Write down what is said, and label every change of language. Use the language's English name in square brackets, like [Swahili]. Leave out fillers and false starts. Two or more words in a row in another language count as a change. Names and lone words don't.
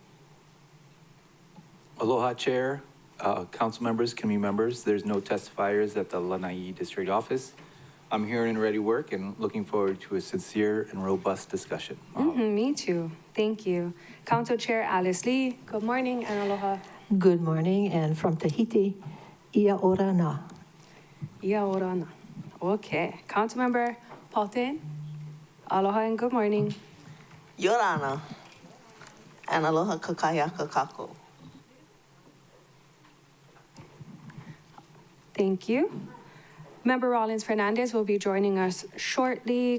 [English] Aloha, Chair, council members, committee members. There's no testifiers at the Lanai District Office. I'm here in ready work and looking forward to a sincere and robust discussion. Me too. Thank you. Council Chair Alice Lee, good morning and aloha. Good morning, and from Tahiti, [Tahitian] ia ora na. Ia ora na. [English] Okay. Councilmember Paulton, aloha and good morning. [Hawaiian] Yorana, and aloha kakaya kakako. [English] Thank you. Member Rollins Fernandez will be joining us shortly.